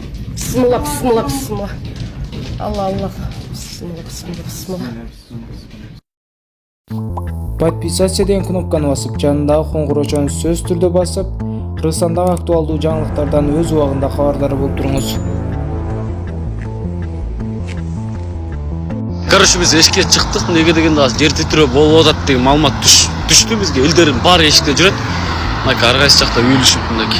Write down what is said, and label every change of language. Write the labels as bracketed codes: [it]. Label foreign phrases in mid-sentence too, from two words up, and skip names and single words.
[ar] بسم الله، بسم الله، بسم الله. الله، الله. بسم الله، بسم الله، بسم الله. [kk] Подписаться деген кнопканы басып, жанындағы қоңыраушаны сөз түрде басып, [ky] Кыргызстандагы актуалдуу жаңылыктардан өз убагында кабардар болуп туруңуз. Короче, біз эшикке чыктык. Неге дегенде азыр жер титирөө болуп атат деген маалымат түштү бизге. Элдердин баары эшикте жүрөт. Мына ар кайсы жакта үйлүшүп мындай.